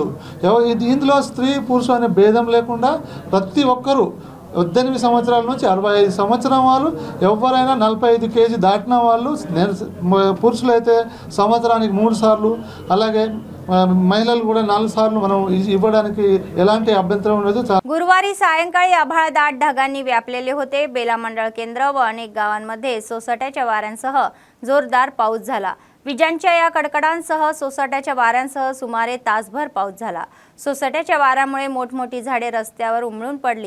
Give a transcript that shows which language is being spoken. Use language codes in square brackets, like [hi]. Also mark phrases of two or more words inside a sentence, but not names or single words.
[te] ఇందులో స్త్రీ పురుషు అనే భేదం లేకుండా ప్రతి ఒక్కరూ 18 సంవత్సరాల నుంచి 65 సంవత్సరం వాళ్ళు, ఎవరైనా 45 కేజీ దాటిన వాళ్ళు, పురుషులు అయితే సంవత్సరానికి 3 సార్లు, అలాగే महिलांना కూడా 4 సార్లు మనం ఇవ్వడానికి ఎలాంటి అభ్యంతరం లేదు. [mr] गुरुवारी सायंकाळी आभाळ दाट ढगांनी व्यापलेले होते. बेला मंडळ केंद्र व अनेक गावांमध्ये सोसाट्याच्या वाऱ्यांसह जोरदार पाऊस झाला. विजांच्या या कडकडांसह सोसाट्याच्या वाऱ्यांसह सुमारे तासभर पाऊस झाला. सोसाट्याच्या वाऱ्यामुळे मोठमोठी झाडे रस्त्यावर उमळून पडली.